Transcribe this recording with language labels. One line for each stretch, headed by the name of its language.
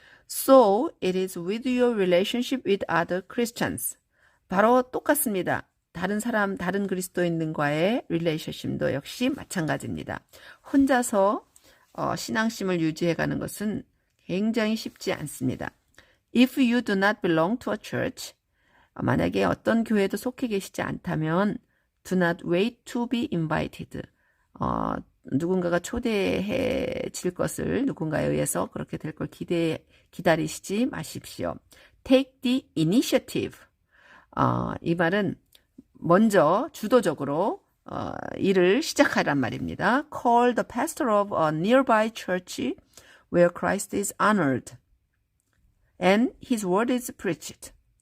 English: So it is with your relationship with other Christians.
Korean: 바로 똑같습니다. 다른 그리스도인들과의 릴레이션십도 역시 마찬가지입니다. 혼자서 신앙심을 유지해가는 것은 굉장히 쉽지 않습니다.
English: If you do not belong to a church,
Korean: 만약에 어떤 교회도 속해 계시지 않다면
English: do not wait to be invited.
Korean: 누군가가 초대해질 것을 누군가에 의해서 그렇게 될 걸 기다리시지 마십시오.
English: Take the initiative.
Korean: 이 말은 먼저 주도적으로 일을 시작하란 말입니다.
English: Call the pastor of a nearby church where Christ is honored and his word is preached.